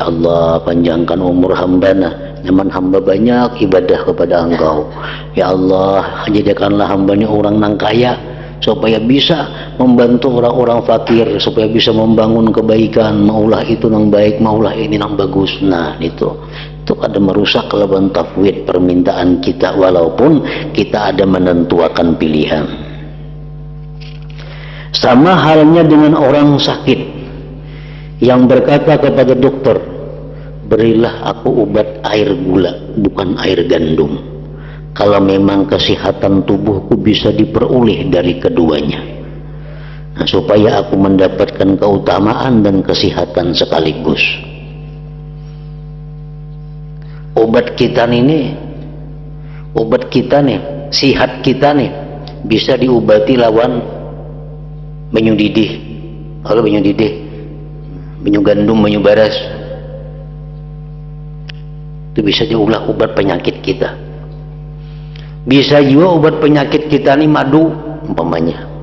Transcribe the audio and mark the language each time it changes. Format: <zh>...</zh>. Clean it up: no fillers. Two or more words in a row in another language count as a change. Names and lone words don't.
<ar>يا الله,</ar> <bjn>panjangkan umur hamba nah. Nyaman hamba banyak ibadah kepada Engkau.</bjn> <ar>يا الله,</ar> <bjn>jadikanlah hambanya orang nang kaya, supaya bisa membantu orang-orang fakir, supaya bisa membangun kebaikan. Maulah itu nang baik, maulah ini nang bagus. Nah, itu kada merusak lawan tauhid permintaan kita, walaupun kita ada menentuakan pilihan.</bjn> <id>Sama halnya dengan orang sakit yang berkata kepada dokter, berilah aku obat air gula, bukan air gandum, kalau memang kesehatan tubuhku bisa diperoleh dari keduanya. Nah, supaya aku mendapatkan keutamaan dan kesehatan sekaligus.</id> <bjn>Obat kita nih, sihat kita nih bisa diobati lawan banyu didih. Kalau banyu didih, banyu gandum, banyu baras, itu bisa diulah obat penyakit kita. Bisa juga obat penyakit kita nih madu umpamanya.</bjn>